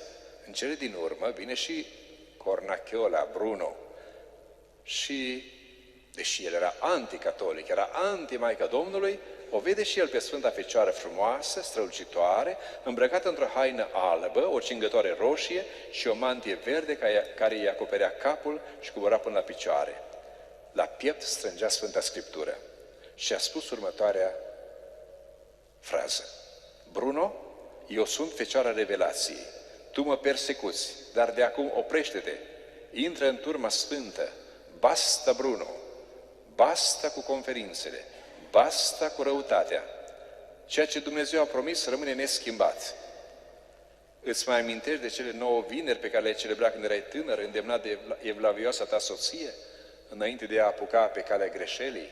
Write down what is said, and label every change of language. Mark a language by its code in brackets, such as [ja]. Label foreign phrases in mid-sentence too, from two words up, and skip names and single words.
[ro] În cele din urmă vine și Cornacchiola, Bruno, și, deși el era anticatolic, era anti-Maica Domnului, o vede și el pe Sfânta Fecioară frumoasă, strălucitoare, îmbrăcată într-o haină albă, o cingătoare roșie și o mantie verde care îi acoperea capul și cobora până la picioare. La piept strângea Sfânta Scriptură și a spus următoarea frază: Bruno, eu sunt Fecioara Revelației. Tu mă persecuți, dar de acum oprește-te, intră în turma sfântă, basta Bruno, basta cu conferințele, basta cu răutatea. Ceea ce Dumnezeu a promis rămâne neschimbat. Îți mai amintești de cele 9 vineri pe care le-ai celebrat când erai tânăr, îndemnat de evlavioasa ta soție, înainte de a apuca pe calea greșelii?